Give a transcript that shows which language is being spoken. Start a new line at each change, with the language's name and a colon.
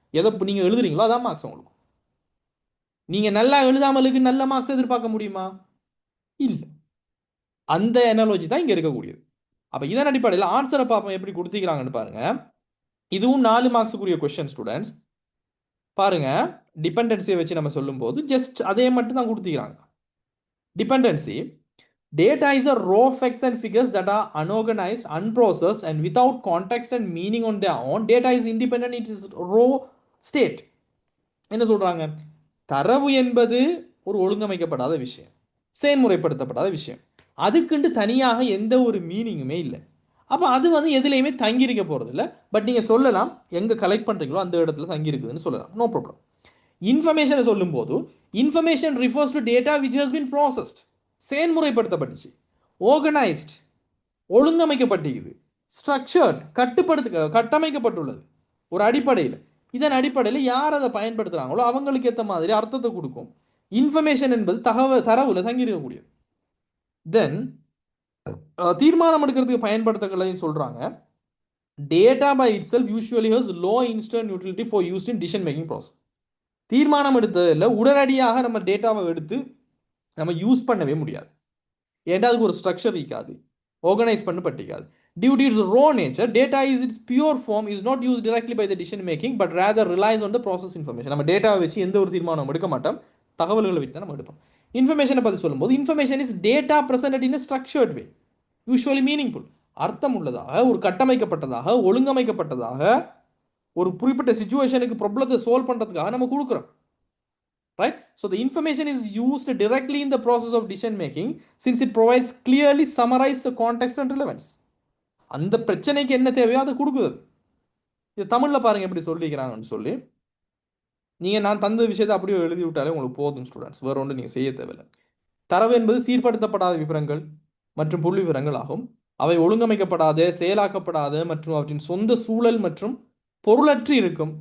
Tamil: எதை நீங்கள் எழுதுறீங்களோ அதான் மார்க்ஸ் உங்களுக்கு. நீங்கள் நல்லா எழுதாமலுக்கு நல்ல மார்க்ஸ் எதிர்பார்க்க முடியுமா? இல்லை. அந்த அனாலஜி தான் இங்கே இருக்கக்கூடியது. அப்போ இதன் அடிப்படையில் ஆன்சரை பார்ப்போம் எப்படி கொடுத்துக்கிறாங்கன்னு பாருங்க. இதுவும் 4 மார்க்ஸுக்குரிய கொஸ்டின் ஸ்டூடெண்ட்ஸ். பாருங்க, டிபெண்டன்சியை வச்சு நம்ம சொல்லும்போது ஜஸ்ட் அதே மட்டும் தான் கொடுத்துக்கிறாங்க.
English: Dependency data is a raw facts and figures that are unorganized, unprocessed and without context and meaning on their own. Data is independent, it is raw state.
Tamil: என்ன சொல்றாங்க? தரவு என்பது ஒரு ஒழுங்கமைக்கப்படாத விஷயம், செயல்முறைப்படுத்தப்படாத விஷயம், அதுக்குண்டு தனியாக எந்த ஒரு மீனிங்குமே இல்லை. அப்போ அது எதுலையுமே தங்கியிருக்க போகிறது இல்லை. பட் நீங்கள் சொல்லலாம் எங்கே கலெக்ட் பண்ணுறீங்களோ அந்த இடத்துல தங்கியிருக்குதுன்னு சொல்லலாம், நோ ப்ராப்ளம். இன்ஃபர்மேஷனை சொல்லும்போது
English: information refers to data which has been processed,
Tamil: செயல்முறைப்படுத்தப்பட்டுச்சு, organised ஒழுங்கமைக்கப்பட்டிருக்குது, structured கட்டமைக்கப்பட்டுள்ளது ஒரு அடிப்படையில். இதன் அடிப்படையில் யார் அதை பயன்படுத்துகிறாங்களோ அவங்களுக்கு ஏற்ற மாதிரி அர்த்தத்தை கொடுக்கும். இன்ஃபர்மேஷன் என்பது தரவுல தங்கியிருக்கக்கூடியது. தென் தீர்மானம் எடுக்கிறதுக்கு பயன்படுத்தக்கலையும் சொல்றாங்க.
English: Data by itself usually has low instant utility for used in decision making process.
Tamil: தீர்மானம் எடுத்ததில் உடனடியாக நம்ம டேட்டாவை எடுத்து நம்ம யூஸ் பண்ணவே முடியாது. ஏன்னா அதுக்கு ஒரு ஸ்ட்ரக்சர் இருக்காது, organise பண்ணப்பட்டிருக்காது.
English: Due to its raw nature, data is its pure form is not used directly by the decision making but rather relies on the process information.
Tamil: நம்ம டேட்டாவை வச்சு எந்த ஒரு தீர்மானம் எடுக்க மாட்டோம், தகவல்களை வச்சு தான் நம்ம எடுப்போம். இன்ஃபர்மேஷனை பற்றி சொல்லும்போது
English: information is data present in structured way, usually meaningful,
Tamil: அர்த்தம் உள்ளதாக, ஒரு கட்டமைக்கப்பட்டதாக, ஒழுங்கமைக்கப்பட்டதாக, ஒரு குறிப்பிட்ட சிச்சுவேஷனுக்கு ப்ராப்ளத்தை சால்வ் பண்ணுறதுக்காக நம்ம கொடுக்குறோம்.
English: Right? So the information is used directly in the process of decision making since it provides clearly summarized the context and relevance.
Tamil: அந்த பிரச்சனைக்கு என்ன தேவையோ அதை கொடுக்குது. இது தமிழில் பாருங்க எப்படி சொல்லிக்கிறாங்கன்னு சொல்லி. நீங்கள் நான் தந்த விஷயத்தை அப்படியே எழுதி விட்டாலே உங்களுக்கு போதும் ஸ்டூடெண்ட்ஸ், வேற ஒன்று நீங்கள் செய்ய தேவையில்லை. தரவு என்பது சீர்படுத்தப்படாத விவரங்கள் மற்றும் புள்ளி விவரங்கள் ஆகும். அவை ஒழுங்கமைக்கப்படாத, செயலாக்கப்படாத மற்றும் அவற்றின் சொந்த சூழல் மற்றும் பொருளற்றி இருக்கும்.